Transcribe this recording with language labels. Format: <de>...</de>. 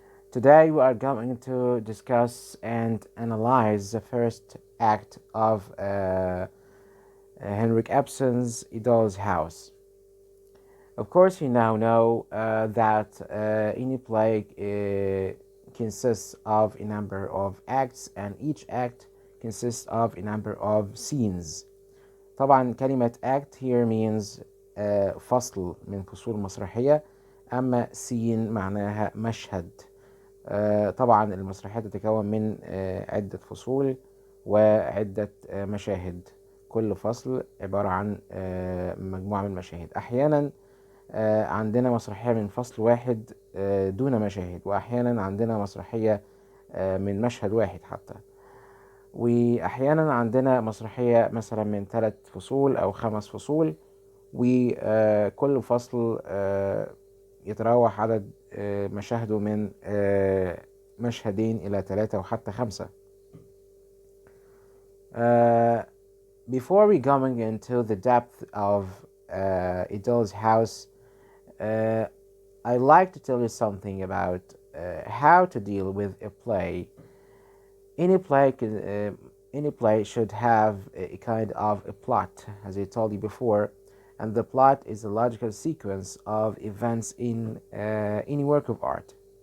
<en>Today we are going to discuss and analyze the first act of Henrik Ibsen's Idol's House. Of course, you now know that any play consists of a number of acts, and each act consists of a number of scenes.</en> <ar>طبعا كلمة</ar> <en>act here means</en> <ar>فصل من فصول مسرحية، أما scene معناها مشهد. طبعا المسرحية تتكون من عدة فصول وعدة مشاهد، كل فصل عبارة عن مجموعة من المشاهد. أحيانا عندنا مسرحية من فصل واحد دون مشاهد، وأحيانا عندنا مسرحية من مشهد واحد حتى، وأحيانا عندنا مسرحية مثلا من 3 فصول أو 5 فصول، وكل فصل يتراوح عدد مشاهده من مشهدين إلى 3 وحتى 5.</ar> <en>Before we going into the depth of Idol's House, I'd like to tell you something about how to deal with a play. Any play should have a kind of a plot, as I told you before, and the plot is a logical sequence of events in any work of art.</en>